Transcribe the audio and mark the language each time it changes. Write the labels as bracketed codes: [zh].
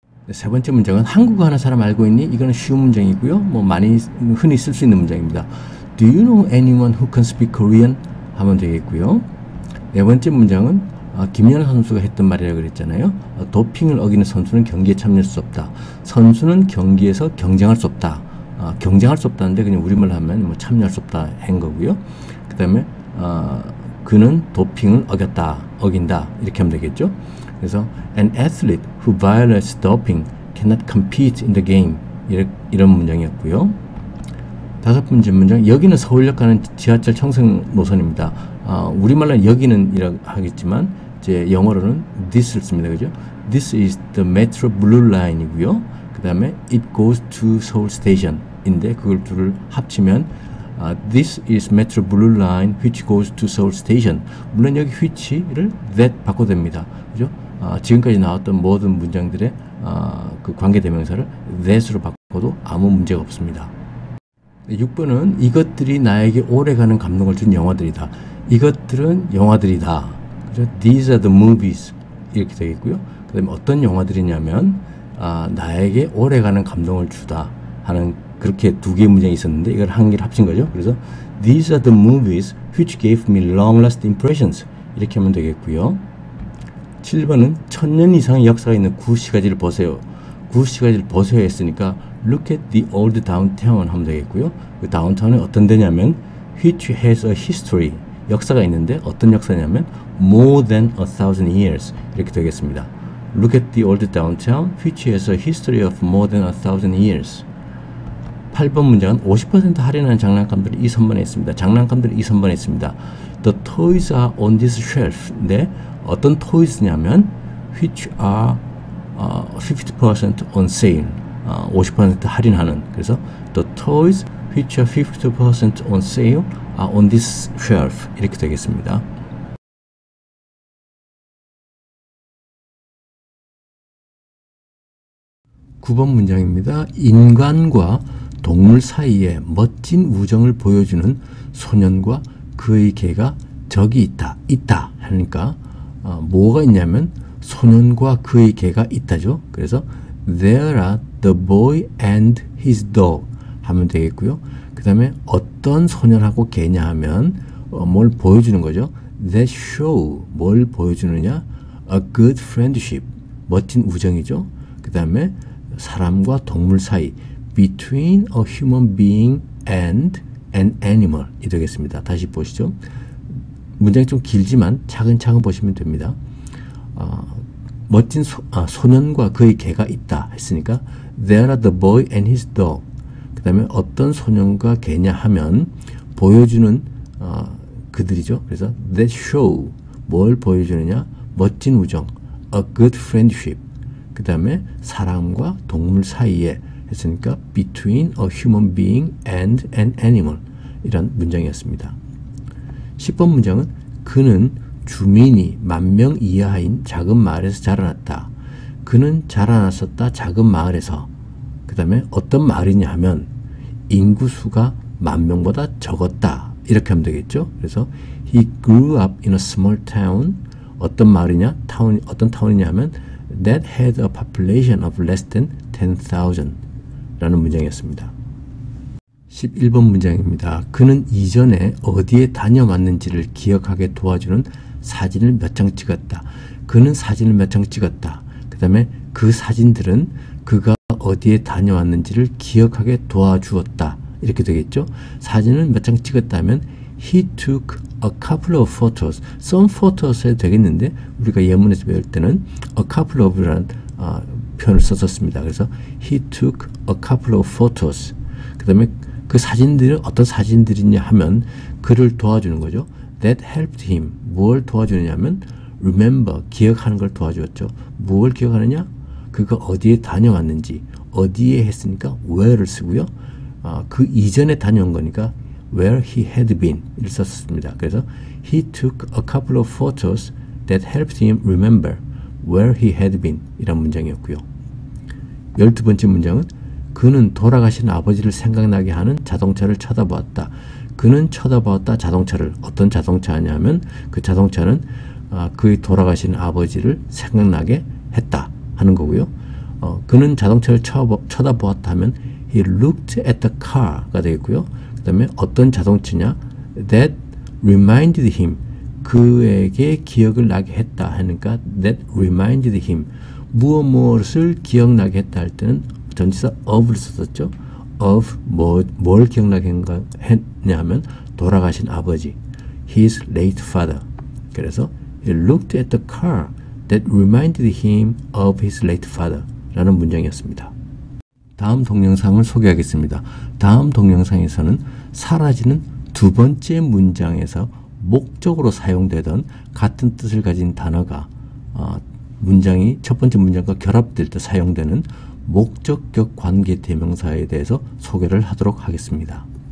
[ko] 세 번째 문장은 한국어 하는 사람 알고 있니? 이거는 쉬운 문장이고요. 뭐 많이 흔히 쓸 수 있는 문장입니다. [en] Do you know anyone who can speak Korean? [ko] 하면 되겠고요. 네 번째 문장은 김연아 선수가 했던 말이라고 그랬잖아요. 도핑을 어기는 선수는 경기에 참여할 수 없다. 선수는 경기에서 경쟁할 수 없다. 경쟁할 수 없다는데 그냥 우리말로 하면 뭐 참여할 수 없다 한 거고요. 그 다음에 그는 도핑을 어긴다 이렇게 하면 되겠죠. [en] 그래서 an athlete who violates doping cannot compete in the game [ko] 이런 문장이었고요. 다섯 번째 문장, 여기는 서울역 가는 지하철 청송 노선입니다. 우리말로는 여기는 이라고 하겠지만 제 영어로는 this를 씁니다. 그죠? [en] This is the Metro Blue Line이고요. [ko] 그 다음에 [en] it goes to Seoul Station [ko] 인데 그걸 둘을 합치면 [en] This is Metro Blue Line which goes to Seoul Station. [ko] 물론 여기 which를 that 바꿔도 됩니다. 그죠? 지금까지 나왔던 모든 문장들의 그 관계대명사를 that으로 바꿔도 아무 문제가 없습니다. 6번은 이것들이 나에게 오래가는 감동을 준 영화들이다. 이것들은 영화들이다. 그죠? [en] These are the movies. [ko] 이렇게 되겠고요. 그 다음에 어떤 영화들이냐면 나에게 오래가는 감동을 주다 하는 그렇게 두 개의 문장이 있었는데 이걸 한 개를 합친 거죠. 그래서 [en] These are the movies which gave me long-lasting impressions. [ko] 이렇게 하면 되겠고요. 7번은 1000년 이상의 역사가 있는 구시가지를 보세요. 구시가지를 보세요 했으니까 [en] Look at the old downtown [ko] 하면 되겠고요. 그 다운타운은 어떤 데냐면 [en] which has a history. [ko] 역사가 있는데 어떤 역사냐면 [en] more than 1000 years. [ko] 이렇게 되겠습니다. [en] Look at the old downtown which has a history of more than 1000 years. [ko] 8번 문장은 50% 할인하는 장난감들이 이 선반에 있습니다. 장난감들이 이 선반에 있습니다. [en] The toys are on this shelf. [ko] 네, 어떤 [en] toys냐면 which are 50% on sale. [ko] 50% 할인하는. 그래서 [en] the toys which are 50% on sale are on this shelf. [ko] 이렇게 되겠습니다. 9번 문장입니다. 인간과 동물 사이에 멋진 우정을 보여주는 소년과 그의 개가 저기 있다 하니까 뭐가 있냐면 소년과 그의 개가 있다죠. 그래서 [en] There are the boy and his dog [ko] 하면 되겠고요. 그 다음에 어떤 소년하고 개냐 하면 뭘 보여주는 거죠. [en] That show [ko] 뭘 보여주느냐. [en] A good friendship [ko] 멋진 우정이죠. 그 다음에 사람과 동물 사이 [en] between a human being and an animal [ko] 이 되겠습니다. 다시 보시죠. 문장이 좀 길지만 차근차근 보시면 됩니다. 멋진 소년과 그의 개가 있다 했으니까 [en] There are the boy and his dog. [ko] 그 다음에 어떤 소년과 개냐 하면 보여주는 그들이죠. 그래서 [en] that show [ko] 뭘 보여주느냐. 멋진 우정 [en] a good friendship. [ko] 그 다음에 사람과 동물 사이에 했으니까 [en] between a human being and an animal [ko] 이란 문장이었습니다. 10번 문장은 그는 주민이 10,000명 이하인 작은 마을에서 자라났다. 그는 자라났었다 작은 마을에서. 그 다음에 어떤 마을이냐 하면 인구수가 10,000명보다 적었다. 이렇게 하면 되겠죠. 그래서 [en] he grew up in a small town. [ko] 어떤 마을이냐? 어떤 타운이냐 하면 [en] that had a population of less than 10,000 [ko] 라는 문장이었습니다. 11번 문장입니다. 그는 이전에 어디에 다녀왔는지를 기억하게 도와주는 사진을 몇 장 찍었다. 그는 사진을 몇 장 찍었다. 그 다음에 그 사진들은 그가 어디에 다녀왔는지를 기억하게 도와주었다. 이렇게 되겠죠. 사진을 몇 장 찍었다면 [en] he took a couple of photos. some photos [ko] 해도 되겠는데 우리가 예문에서 배울 때는 a couple of라는 표현을 썼었습니다. 그래서 [en] he took a couple of photos. [ko] 그 다음에 그 사진들은 어떤 사진들이냐 하면 그를 도와주는 거죠. [en] That helped him. [ko] 무엇을 도와주느냐면 remember, 기억하는 걸 도와주었죠. 무엇을 기억하느냐? 그가 어디에 다녀왔는지. 어디에 했으니까 where를 쓰고요. 그 이전에 다녀온 거니까 [en] where he had been [ko] 를 썼습니다. 그래서 [en] he took a couple of photos that helped him remember where he had been [ko] 이란 문장이었고요. 12번째 문장은 그는 돌아가신 아버지를 생각나게 하는 자동차를 쳐다보았다. 그는 쳐다보았다 자동차를. 어떤 자동차냐면 그 자동차는 그의 돌아가신 아버지를 생각나게 했다 하는 거고요. 그는 자동차를 쳐다보았다 하면 [en] he looked at the car [ko] 가 되겠고요. 그 다음에 어떤 자동차냐 [en] that reminded him [ko] 그에게 기억을 나게 했다 하니까 that reminded him 무엇을 기억나게 했다 할 때는 전치사 of를 썼었죠. of 뭘 기억나게 했냐 하면 돌아가신 아버지 [en] his late father. [ko] 그래서 [en] he looked at the car that reminded him of his late father [ko] 라는 문장이었습니다. 다음 동영상을 소개하겠습니다. 다음 동영상에서는 사라지는 두 번째 문장에서 목적으로 사용되던 같은 뜻을 가진 단어가 문장이 첫 번째 문장과 결합될 때 사용되는 목적격 관계 대명사에 대해서 소개를 하도록 하겠습니다.